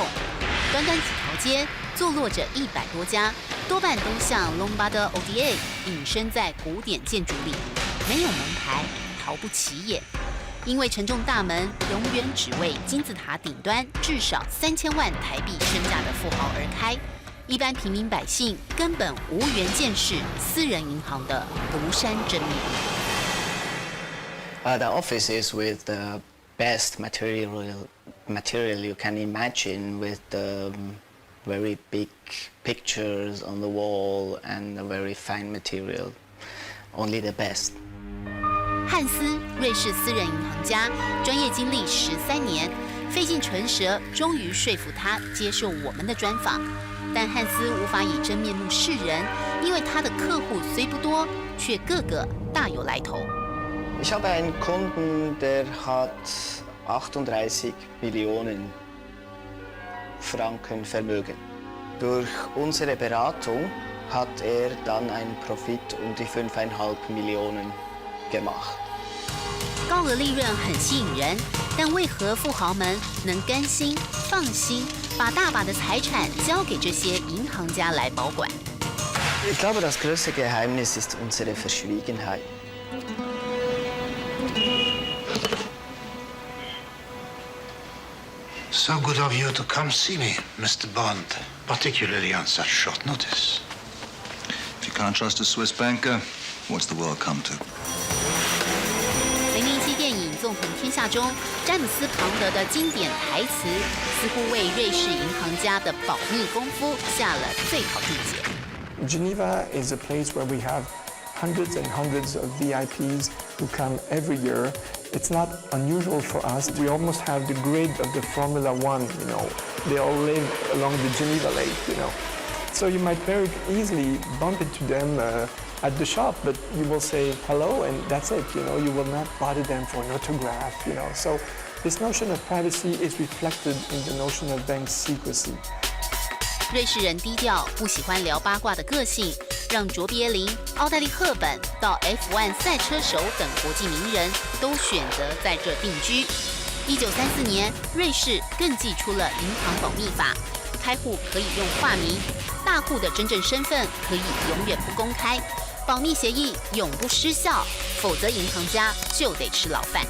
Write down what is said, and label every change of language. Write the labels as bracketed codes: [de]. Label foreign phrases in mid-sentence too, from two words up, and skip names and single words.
[zh] 短短几条街，坐落着100多家，多半都像 Lombard Odier 隐身在古典建筑里，没有门牌，毫不起眼。因为承重大门永远只为金字塔顶端至少3000万台币身价的富豪而开，一般平民百姓根本无缘见识私人银行的庐山真面目。 [en] The office is with the best material you can imagine, with the very big pictures on the wall and a very fine material. Only the best. [zh] 汉斯，瑞士私人银行家，专业经历13年，费尽唇舌，终于说服他接受我们的专访。但汉斯无法以真面目示人， 因为他的客户虽不多，却个个大有来头。 [de] Ich habe einen Kunden, der hat 38 Millionen Franken Vermögen. Durch unsere Beratung hat er dann einen Profit um die 5,5 Millionen gemacht. [zh] 高额利润很吸引人，但为何富豪们能甘心放心把大把的财产交给这些银行家来保管？ [de] Ich glaube, das größte Geheimnis ist unsere Verschwiegenheit. [en] So good of you to come see me, Mr. Bond, particularly on such short notice. If you can't trust a Swiss banker, what's the world come to? [zh] 007 电影《纵横天下》中，詹姆斯·庞德的经典台词，似乎为瑞士银行家的保密功夫下了最好注解。 [en] Geneva is a place where we have hundreds and hundreds of VIPs who come every year. It's not unusual for us. We almost have the grid of the Formula One, you know. They all live along the Geneva Lake, you know. So you might very easily bump into them at the shop, but you will say hello and that's it, you know. You will not bother them for an autograph, you know. So this notion of privacy is reflected in the notion of bank secrecy. [zh] 瑞士人低调，不喜欢聊八卦的个性，让卓别林、奥黛丽·赫本到 F1 赛车手等国际名人都选择在这定居。1934年，瑞士更祭出了银行保密法，开户可以用化名，大户的真正身份可以永远不公开，保密协议永不失效，否则银行家就得吃牢饭。